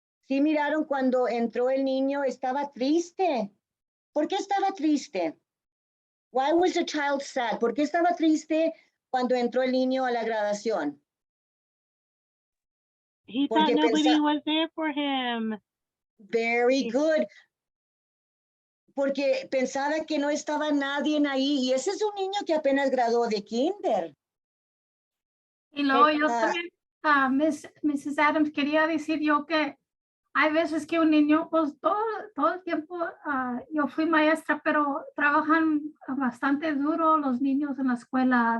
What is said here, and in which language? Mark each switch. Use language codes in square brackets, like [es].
[es] Sí, miraron cuando entró el niño, estaba triste. ¿Por qué estaba triste? [en] Why was the child sad? [es] ¿Por qué estaba triste cuando entró el niño a la graduación? [en] He thought nobody was there for him. Very good. [es] Porque pensaba que no estaba nadie ahí, y ese es un niño que apenas graduó de kinder. Y luego yo también, Mrs. Adams, quería decir yo que hay veces que un niño, pues todo el tiempo, yo fui maestra, pero trabajan bastante duro los niños en la escuela.